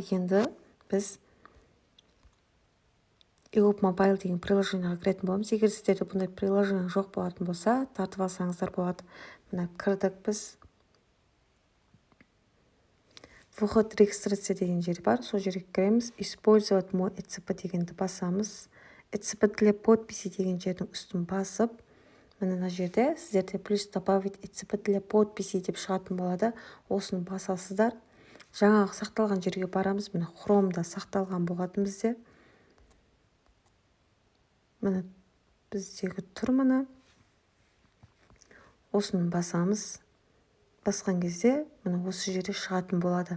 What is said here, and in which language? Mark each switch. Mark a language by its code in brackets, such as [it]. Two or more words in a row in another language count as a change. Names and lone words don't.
[kk] Енді біз egov Mobile деген приложенияға кіретін боламыз. Егер сіздерде бұндай приложение жоқ болатын болса, тартып алсаңыздар болады. Мына кірдік біз. [ru] Вход регистрация [kk] деген жер бар. Сол жерге кіреміз. [ru] Использовать мой ECP [kk] дегенді басамыз. [ru] ECP для подписи [kk] деген жердің үстін басып, мына жерде сіздерде [ru] плюс добавить ECP для подписи [kk] деп шығатын болады. Осыны басасыздар. Жаңағы сақталған жерге барамыз. Міне Chrome-да сақталған болатын бізде. Міне біздегі тұр мына. Осыны басамыз. Басқан кезде міне осы жерде шығатын болады.